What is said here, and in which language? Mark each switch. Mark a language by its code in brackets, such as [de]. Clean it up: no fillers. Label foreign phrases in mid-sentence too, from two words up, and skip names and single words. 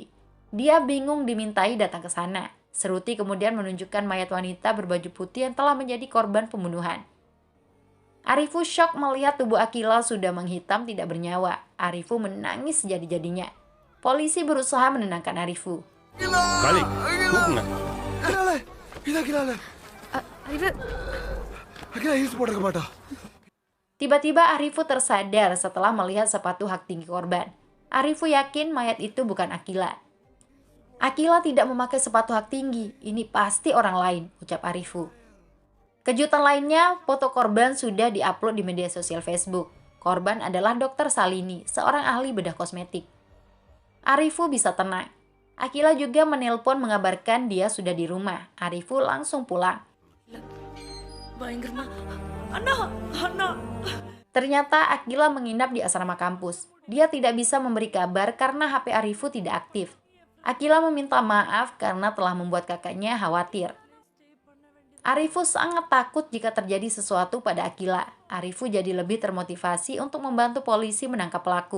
[id] Dia bingung dimintai datang ke sana. Seruti kemudian menunjukkan mayat wanita berbaju putih yang telah menjadi korban pembunuhan. Arifu syok melihat tubuh Akila sudah menghitam tidak bernyawa. Arifu menangis jadi-jadinya. Polisi berusaha menenangkan Arifu. [ta] Kali, தூக்குங்க. அகிலால இது அகிலால அறிவு அகிலா ஹீல்ஸ் போட்டிருக்க மாட்டா. [id] Tiba-tiba Arifu tersadar setelah melihat sepatu hak tinggi korban. Arifu yakin mayat itu bukan Akila. Akila tidak memakai sepatu hak tinggi, ini pasti orang lain, ucap Arifu. Kejutan lainnya, foto korban sudah diupload di media sosial Facebook. Korban adalah Dr. Salini, seorang ahli bedah kosmetik. Arifu bisa tenang. Akila juga menelpon mengabarkan dia sudah di rumah. Arifu langsung pulang. [ta] பயங்கரமா அண்ணா அண்ணா [id] Ternyata Akila menginap di asrama kampus. Dia tidak bisa memberi kabar karena HP Arifu tidak aktif. Akila meminta maaf karena telah membuat kakaknya khawatir. Arifu sangat takut jika terjadi sesuatu pada Akila. Arifu jadi lebih termotivasi untuk membantu polisi menangkap pelaku.